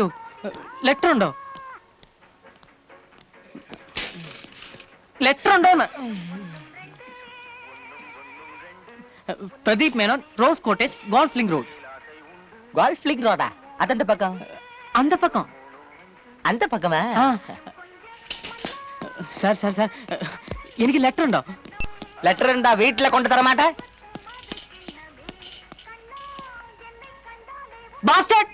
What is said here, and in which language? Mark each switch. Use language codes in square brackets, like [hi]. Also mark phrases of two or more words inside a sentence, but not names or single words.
[ml] ലെറ്റർ ഉണ്ടോ? ലെറ്റർ ഉണ്ടോന്ന്? പ്രദീപ് മേനോൻ, റോസ് കോട്ടേജ്, ഗോൾഫ് ലിങ്ക് റോഡ്. ഗോൾഫ് ലിങ്ക് റോഡാ? അതെന്ത പക്കം? [ta] அந்த பக்கம். அந்த பக்கமா? சார் சார் சார், [ml] എനിക്ക് ലെറ്റർ ഉണ്ടോ? ലെറ്റർ എന്താ വീട്ടിലെ കൊണ്ട് തരമാട്ടെ? ബാസ്റ്റർഡ്!